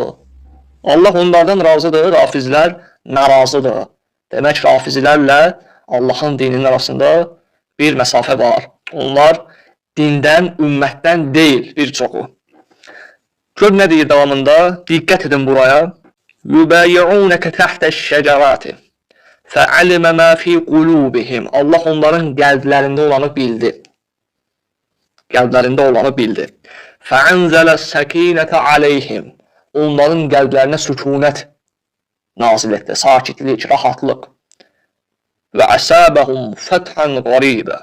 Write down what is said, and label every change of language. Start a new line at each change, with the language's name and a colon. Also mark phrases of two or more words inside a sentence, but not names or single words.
Azerbaijani: Allah onlardan razıdır, rafizlər narazıdır. Demək, rafizlərlə Allahın dininin arasında bir məsafə var. Onlar dindən, ümmətdən deyil bir çoxu. Gör nə deyir davamında? Diqqət edin buraya.
Arabic: يبايعونك تحت الشجرة فعلم ما في قلوبهم.
Azerbaijani: Allah onların qəlblərində olanı bildi. Qəlblərində olanı bildi.
Arabic: فأنزل السكينة عليهم.
Azerbaijani: Onların qəlblərinə sükunət nazil etdi, sakitlik, rahatlıq.
Arabic: وأثابهم فتحا قريبا.